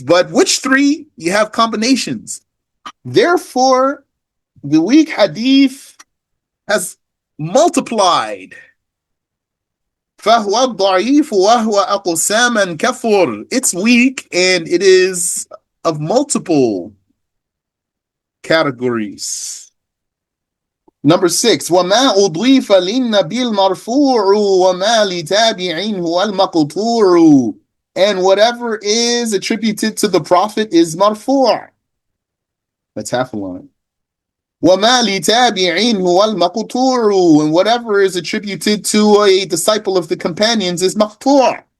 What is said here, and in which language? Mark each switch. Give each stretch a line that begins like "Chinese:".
English: But which 3? You have combinations. Therefore, the weak hadith has multiplied.
Arabic: فهو ضعيف وهو أقساما كفر.
English: It's weak and it is of multiple categories. Number 6,
Arabic: وما أضيف للنبي المرفوع وما لتابع هو المقطوع.
English: And whatever is attributed to the Prophet is marfu'. That's half a line.
Arabic: وَمَا لِتَابِعٍ هُوَ الْمَقْطُوعُ.
English: And whatever is attributed to a disciple of the companions is maqtu'.